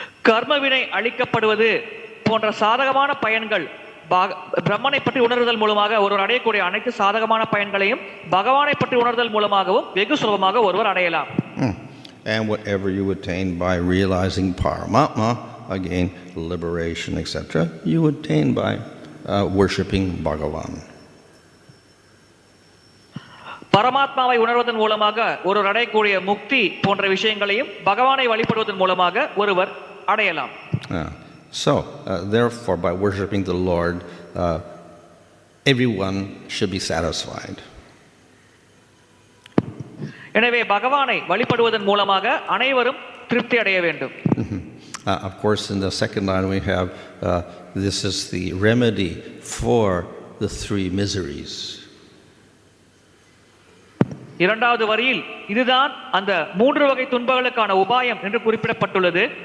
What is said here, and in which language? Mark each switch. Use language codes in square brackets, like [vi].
[ta] கர்மவினை அழிக்கப்படுவது போன்ற சாதகமான பயன்கள் பிரம்மனை பற்றி உணர்தல் மூலமாக ஒருவர் அடையக்கூடிய அனைத்து சாதகமான பயன்களையும் பகவானை பற்றி உணர்தல் மூலமாகவும் வெகு சுலபமாக ஒருவர் அடையலாம். [en] And whatever you attain by realizing Paramatma, again liberation, etc., you attain by worshipping Bhagavan. [ta] பரமாத்மாவை உணர்வதன் மூலமாக ஒருவர் அடையக்கூடிய முக்தி போன்ற விஷயங்களையும் பகவானை வழிபடுவதன் மூலமாக ஒருவர் அடையலாம். [en] So, therefore, by worshipping the Lord, everyone should be satisfied. [ta] எனவே பகவானை வழிபடுவதன் மூலமாக அனைவரும் திருப்தி அடைய வேண்டும். [en] Of course, in the second line we have, this is the remedy for the 3 miseries. [ta] இரண்டாவது வரியில் இதுதான் அந்த 3 வகை துன்பங்களுக்கான உபாயம் என்று குறிப்பிடப்பட்டுள்ளது.